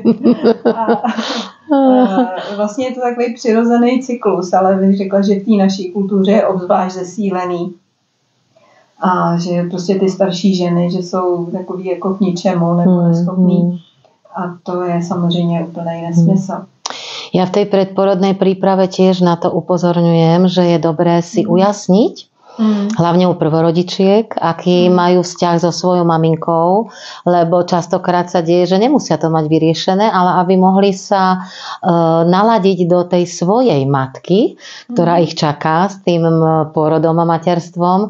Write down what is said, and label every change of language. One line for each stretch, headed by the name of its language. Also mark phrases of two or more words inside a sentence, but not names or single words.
Czech: A vlastně je to takový přirozený cyklus, ale bych řekla, že v té naší kultuře je obzvlášť zesílený. A že prostě ty starší ženy, že jsou takový jako k ničemu nebo neschopný. A to je samozřejmě úplný nesmysl.
Slovak: Ja v tej predporodnej príprave tiež na to upozorňujem, že je dobré si ujasniť, hlavne u prvorodičiek, aký majú vzťah so svojou maminkou, lebo častokrát sa deje, že nemusia to mať vyriešené, ale aby mohli sa naladiť do tej svojej matky, ktorá ich čaká s tým pôrodom a materstvom.